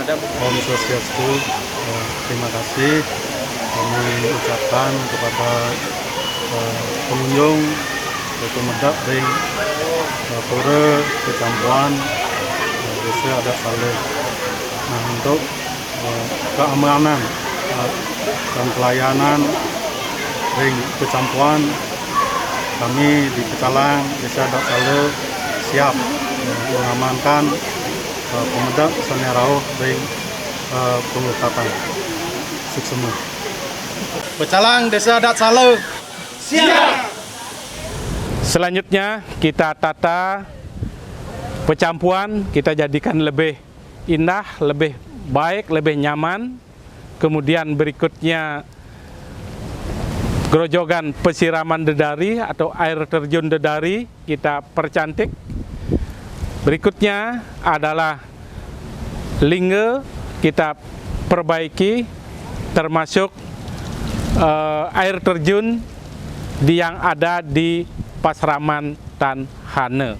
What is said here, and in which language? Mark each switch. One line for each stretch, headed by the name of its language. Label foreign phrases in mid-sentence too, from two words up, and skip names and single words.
Balinese: Om Swastiastu,
Indonesian: terima kasih kami ucapkan kepada pengunjung pemuda di Pura Kecampuan Desa Adat Sale. Nah, untuk keamanan dan pelayanan di Kecampuan, kami di Pecalang Desa Adat Sale siap mengamankan pemuda Sanerau di pengelukatan. Sukses semua. Pecalang Desa Adat Sale. Selanjutnya kita tata pecampuan, kita jadikan lebih indah, lebih baik, lebih nyaman. Kemudian berikutnya gerojogan pesiraman dedari atau air terjun dedari kita percantik. Berikutnya adalah lingga kita perbaiki, termasuk air terjun yang ada di Pasraman Tan Hane.